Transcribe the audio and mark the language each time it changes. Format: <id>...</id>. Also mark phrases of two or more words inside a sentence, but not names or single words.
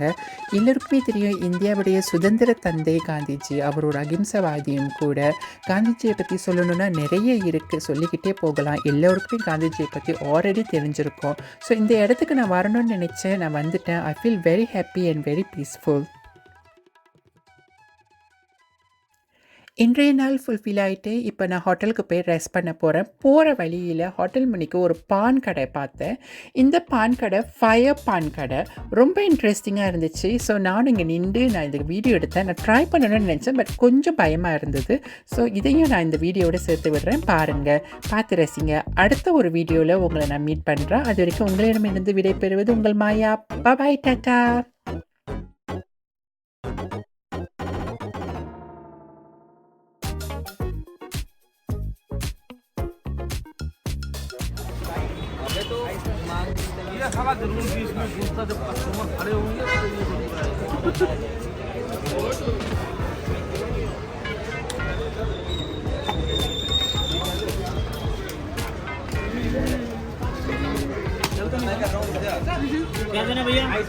<ta>எல்லோருக்குமே தெரியும் இந்தியாவுடைய சுதந்திர தந்தை காந்திஜி. அவர் ஒரு அகிம்சவாதியும் கூட. காந்திஜியை பற்றி சொல்லணுன்னா நிறைய இருக்குது, சொல்லிக்கிட்டே போகலாம். எல்லோருக்குமே காந்திஜியை பற்றி ஆல்ரெடி தெரிஞ்சிருக்கோம். ஸோ இந்த இடத்துக்கு நான் வரணும்னு நினச்சேன், நான் வந்துட்டேன்.</ta> <en>I feel very happy and very peaceful.</en> <ta>இன்றைய நாள் ஃபுல்ஃபில் ஆகிட்டு இப்போ நான் ஹோட்டலுக்கு போய் ரெஸ்ட் பண்ண போகிறேன். போகிற வழியில் ஹோட்டல் மணிக்கு ஒரு பான் கடை பார்த்தேன். இந்த பான் கடை ஃபயர் பான் கடை ரொம்ப இன்ட்ரெஸ்டிங்காக இருந்துச்சு. ஸோ நானும் இங்கே நின்று நான் இந்த வீடியோ எடுத்தேன். நான் ட்ரை பண்ணணும்னு நினச்சேன், பட் கொஞ்சம் பயமாக இருந்தது. ஸோ இதையும் நான் இந்த வீடியோவோட சேர்த்து விடுறேன். பாருங்கள், பார்த்து ரசிங்க. அடுத்த ஒரு வீடியோவில் உங்களை நான் மீட் பண்ணுறேன். அது வரைக்கும் உங்களிடமிருந்து விடைபெறுவது உங்கள் மாயா. பாய், டாட்டா.</ta> <hi>ये सवाल जरूर बीच में पूछता जब कस्टमर खड़े होंगे तो ये क्या देना भैया?</hi>